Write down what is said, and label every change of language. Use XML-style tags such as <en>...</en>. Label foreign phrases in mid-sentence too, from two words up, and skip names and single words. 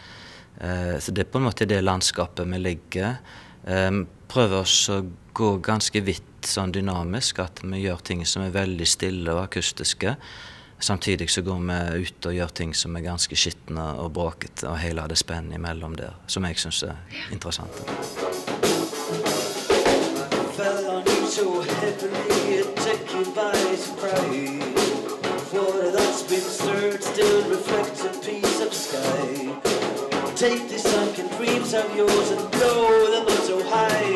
<no>Så det er på en måte det landskapet vi ligger. Prøver oss å gå ganske vidt sånn dynamisk, at vi gjør ting som er veldig stille og akustiske. Samtidig så går vi ut og gjør ting som er ganske skittende og bråket, og hele det spennet imellom der, som jeg synes er interessant.</no> <en>So heavily it took you by surprise. Water that's been stirred still reflects a piece of sky. Take the sunken dreams of yours and blow them up so high.</en>